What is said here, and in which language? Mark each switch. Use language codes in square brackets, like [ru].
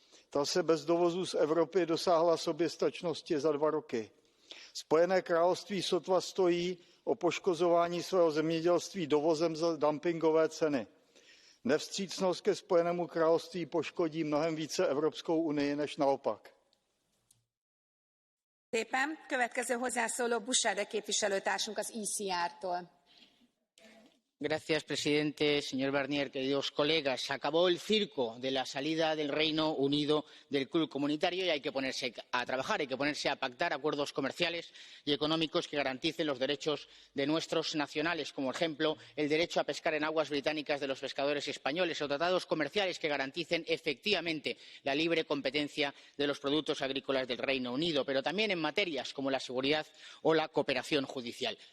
[cs] Ta se bez dovozu z Evropy dosáhla soběstačnosti za 2 roky. Spojené království sotva stojí o poškozování svého zemědělství dovozem za dumpingové ceny. Nevstřícnost ke Spojenému království poškodí mnohem více Evropskou unii než naopak. [hu] Szépen. Következő hozzászóló Buschade képviselőtársunk az ECR-tól. [es] Señor presidente, señor Barnier, queridos colegas, acabó el circo de la salida del Reino Unido del club comunitario y hay que ponerse a trabajar, hay que ponerse a pactar acuerdos comerciales y económicos que garanticen los derechos de nuestros nacionales, como ejemplo el derecho a pescar en aguas británicas de los pescadores españoles o tratados comerciales que garanticen efectivamente la libre competencia de los productos agrícolas del Reino Unido, pero también en materias como la seguridad o la cooperación judicial.